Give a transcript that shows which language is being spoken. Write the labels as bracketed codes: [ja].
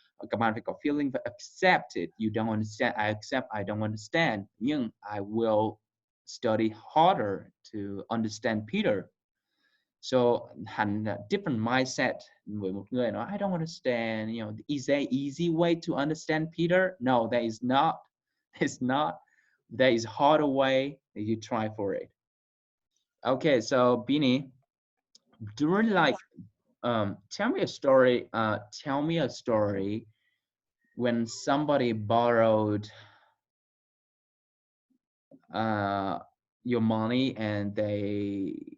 [vi] Các bạn phải có feeling và [en] accept it. You don't understand, I accept I don't understand. [vi] Nhưng [en] I will study harder to understand Peter. So [vi] hẳn [en] different mindset [vi] với một người nói [en] I don't understand. Is there easy way to understand Peter? No, there is not. It's not. There is harder way that you try for it. Okay, so Bini, do you really like tell me a story. Tell me a story when somebody borrowed your money and they